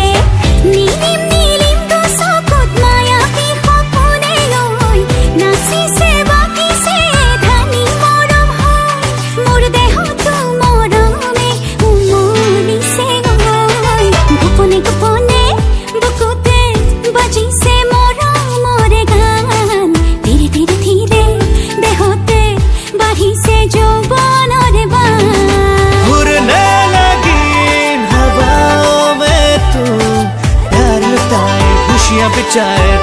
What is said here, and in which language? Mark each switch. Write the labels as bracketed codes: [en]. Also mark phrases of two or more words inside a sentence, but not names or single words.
[as] নীলিম নীলিম দুচকুত মায়াবী সপোনে লৈ নাচিছে বাকিছে ধানি মৰম হৈ, মোৰ দেহতো মৰমে উমলিছে গৈ। গোপনে গোপনে বুকুতে বাজিছে মোৰা মোৰে গান, ধীৰে ধীৰে ধীৰে দেহতে বাঢ়িছে যৌবনৰে বান। [hi] उड़ने लगी हवाओं में तू, प्यार लुटाए खुशियाँ बिछाए